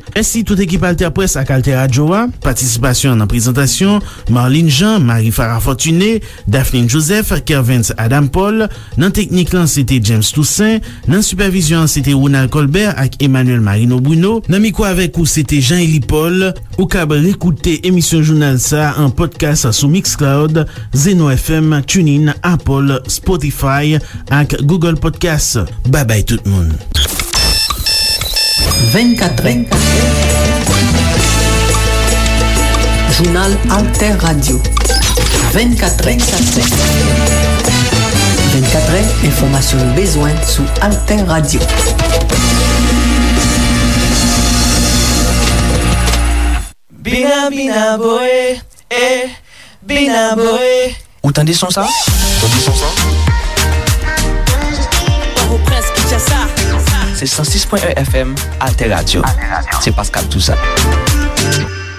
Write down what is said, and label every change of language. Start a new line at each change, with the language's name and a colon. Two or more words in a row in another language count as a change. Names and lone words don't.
Haitian Creole: Ensi tout ekip Alter Press ak Alter Radio a, participasyon nan prezentasyon Marlene Jean, Marie Farah Fortuné, Daphne Joseph, Kervance Adam Paul. Nan teknik lan c'était James Toussaint, nan supervision c'était Ronald Colbert ak Emmanuel Marino Bruno, nan mikro avek ou c'était Jean-Élie Paul. Ou kab rekoute emisyon jounal sa en podcast sou Mixcloud, Zeno FM, TuneIn, Apple, Spotify ak Google Podcast. Bye bye tout moun. 24è Jounal Alter Radio. 24è 24è, informasyon nou bezwen sou Alter Radio. Bina bina boe, bina boe. Ou tande son sa? C'est 106.1 FM Alter Radio. C'est Pascal Toussaint.